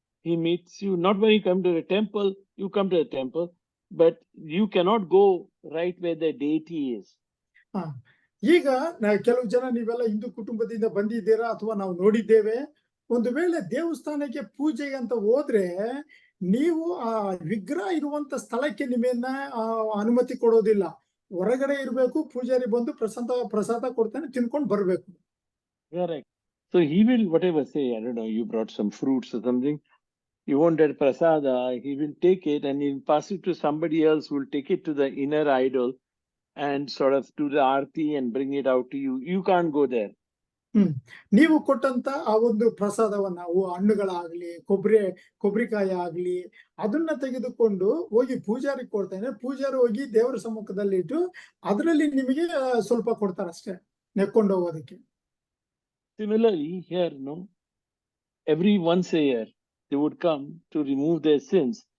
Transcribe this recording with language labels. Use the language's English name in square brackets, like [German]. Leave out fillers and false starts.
[English] He meets you not when you come to the temple. You come to the temple, but you cannot go right where the deity is. [Kannada] ಈಗ ಕೆಲವು ಜನ ನೀವೆಲ್ಲ ಹಿಂದೂ ಕುಟುಂಬದಿಂದ ಬಂದಿದ್ದೀರಾ ಅಥವಾ ನಾವು ನೋಡಿದ್ದೇವೆ, ಒಂದು ವೇಳೆ ದೇವಸ್ಥಾನಕ್ಕೆ ಪೂಜೆಗೆ ಅಂತ ಹೋದ್ರೆ ನೀವು ಆ ವಿಗ್ರಹ ಇರುವಂತ ಸ್ಥಳಕ್ಕೆ ನಿಮ್ಮನ್ನ ಅನುಮತಿ ಕೊಡೋದಿಲ್ಲ. ಹೊರಗಡೆ ಇರ್ಬೇಕು, ಪೂಜಾರಿ ಬಂದು ಪ್ರಸಾದ ಕೊಡ್ತಾನೆ, ತಿನ್ಕೊಂಡು ಬರ್ಬೇಕು. [English] Correct. So he will, whatever, say, I don't know, you brought some fruits or something, you want that prasada, he will take it and he'll pass it to somebody else who will take it to the inner idol and sort of do the aarti and bring it out to you. You can't go there. [Kannada] ನೀವು ಕೊಟ್ಟಂತ ಆ ಒಂದು ಪ್ರಸಾದವನ್ನ, ಹಣ್ಣುಗಳಾಗ್ಲಿ, ಕೊಬ್ಬರಿಕಾಯಿ ಆಗ್ಲಿ, ಅದನ್ನ ತೆಗೆದುಕೊಂಡು ಹೋಗಿ ಪೂಜಾರಿ ಕೊಡ್ತಾನೆ. ಪೂಜಾರಿ ಹೋಗಿ ದೇವರ ಸಮ್ಮುಖದಲ್ಲಿ ಇಟ್ಟು ಅದರಲ್ಲಿ ನಿಮಗೆ ಸ್ವಲ್ಪ ಕೊಡ್ತಾರಷ್ಟೇ, ನೆಕ್ಕೊಂಡು ಹೋಗೋದಕ್ಕೆ. [English] Similarly, here, no, every once a year, they would come to remove their sins.